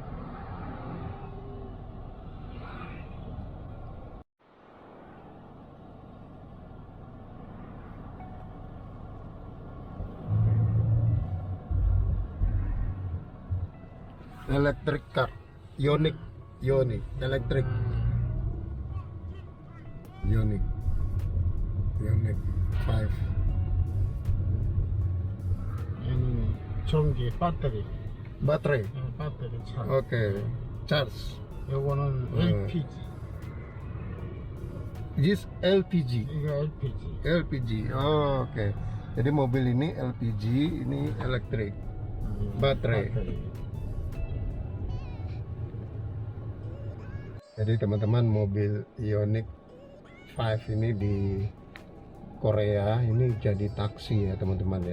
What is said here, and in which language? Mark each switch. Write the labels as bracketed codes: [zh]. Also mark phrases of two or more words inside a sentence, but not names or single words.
[en] Electric car, Ioniq electric, Ioniq 5. [ko] 얘는 전기 배터리. [id] baterai. [ko] 배터리 차. [en] Oke, charge. [ko] 요거는 네. LPG. [en] This LPG. [ko] 이거 LPG. LPG. [id] Oh, oke. Jadi mobil ini LPG, ini elektrik. Baterai. Jadi teman-teman, mobil Ioniq 5 ini di Korea ini jadi taksi ya teman-teman ya.